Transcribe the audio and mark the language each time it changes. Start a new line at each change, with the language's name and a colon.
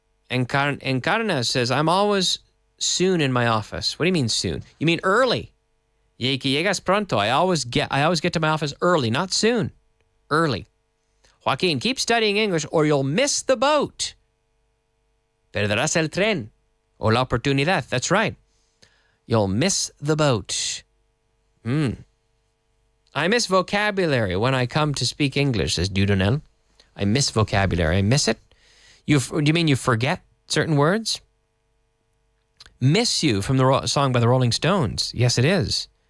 English: Encarna says, I'm always soon in my office. What do you mean soon? You mean early.
Spanish: Llegas pronto.
English: I always get to my office early, not soon. Early. Joaquin, keep studying English or you'll miss the boat.
Spanish: Perderás el tren o la oportunidad.
English: That's right. You'll miss the boat. I miss vocabulary when I come to speak English, says Dudonel. I miss vocabulary. I miss it. Do you mean you forget certain words? Miss You from the song by the Rolling Stones. Yes, it is.